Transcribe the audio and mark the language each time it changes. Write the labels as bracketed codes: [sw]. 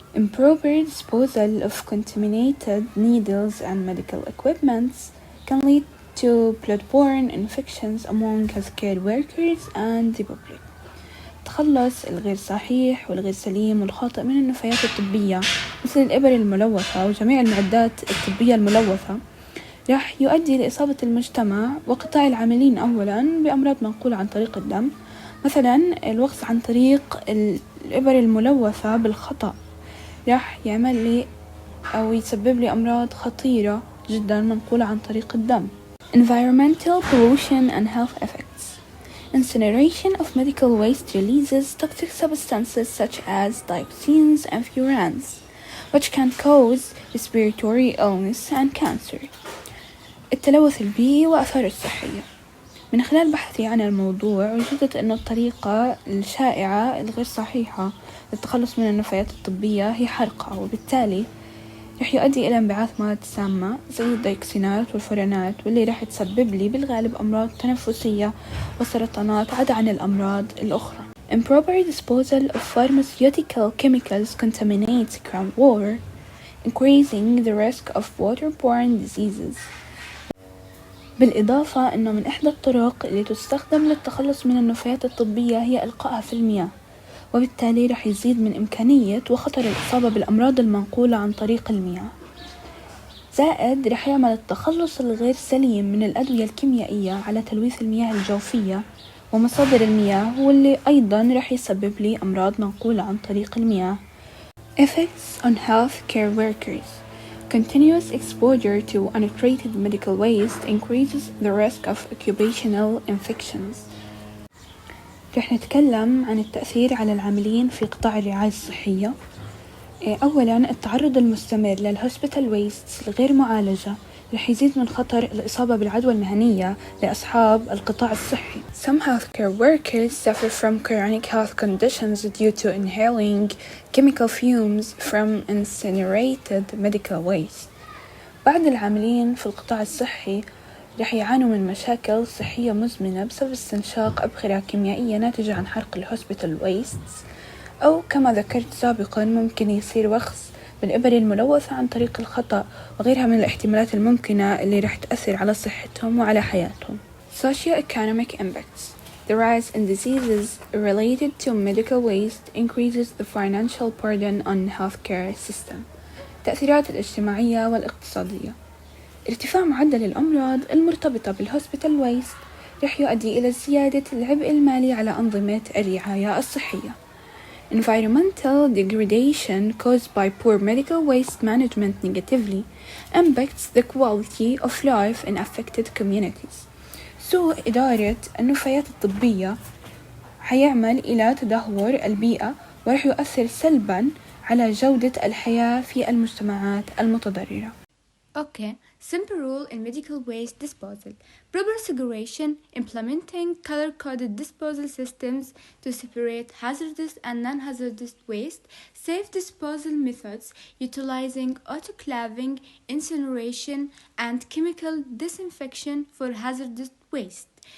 [en] Improper disposal of contaminated needles and medical equipments can lead to bloodborne infections among healthcare workers and the public. [ar] التخلص الغير صحيح والغير سليم والخاطئ من النفايات الطبية مثل الإبر الملوثة وجميع المعدات الطبية الملوثة راح يؤدي لإصابة المجتمع وقطاع العاملين أولا بأمراض منقولة عن طريق الدم، مثلا الوقز عن طريق الإبر الملوثة بالخطأ راح يعمل لي أو يسبب لي أمراض خطيرة جدا منقولة عن طريق الدم. [en] Environmental pollution and health effects. Incineration of medical waste releases toxic substances such as dioxins and furans, which can cause respiratory illness and cancer. [ar] التلوث البيئي وأثاره الصحية. من خلال بحثي عن الموضوع وجدت أن الطريقة الشائعة الغير صحيحة للتخلص من النفايات الطبية هي حرقها، وبالتالي رح يؤدي إلى انبعاث مواد سامة زي الديوكسينات والفورانات واللي رح تسبب لي بالغالب أمراض تنفسية وسرطانات عدا عن الأمراض الأخرى. [en] Improper disposal of pharmaceutical chemicals contaminates groundwater, increasing the risk of waterborne diseases. [ar] بالإضافة أنه من إحدى الطرق اللي تستخدم للتخلص من النفايات الطبية هي إلقائها في المياه، وبالتالي رح يزيد من إمكانية وخطر الإصابة بالأمراض المنقولة عن طريق المياه. زائد رح يعمل التخلص الغير سليم من الأدوية الكيميائية على تلويث المياه الجوفية ومصادر المياه، واللي أيضا رح يسبب لي أمراض منقولة عن طريق المياه. [en] Effects on healthcare workers. Continuous exposure to untreated medical waste increases the risk of occupational infections. [ar] رح نتكلم عن التأثير على العاملين في قطاع الرعاية الصحية. أولا التعرض المستمر للهوسبيتال ويستس الغير معالجة رح يزيد من خطر الإصابة بالعدوى المهنية لأصحاب القطاع الصحي. [en] Some healthcare workers suffer from chronic health conditions due to inhaling chemical fumes from incinerated medical waste. [ar] بعض العاملين في القطاع الصحي رح يعانوا من مشاكل صحية مزمنة بسبب استنشاق أبخرة كيميائية ناتجة عن حرق الهوسبيتال ويستس، أو كما ذكرت سابقا ممكن يصير وخز بالإبر الملوثة عن طريق الخطأ وغيرها من الاحتمالات الممكنة اللي رح تأثر على صحتهم وعلى حياتهم. [en] Socio-economic impacts. The rise in diseases related to medical waste increases the financial burden on healthcare system. [ar] التأثيرات الاجتماعية والاقتصادية. ارتفاع معدل الأمراض المرتبطة بالهوسبيتال ويست رح يؤدي إلى زيادة العبء المالي على أنظمة الرعاية الصحية. [en] Environmental degradation caused by poor medical waste management negatively impacts the quality of life in affected communities. [ar] سوء إدارة النفايات الطبية حيعمل إلى تدهور البيئة ورح يؤثر سلباً على جودة الحياة في المجتمعات المتضررة. [en] Okay, simple rule in medical waste disposal. Proper segregation, implementing color-coded disposal systems to separate hazardous and non-hazardous waste, safe disposal methods utilizing autoclaving, incineration, and chemical disinfection for hazardous waste.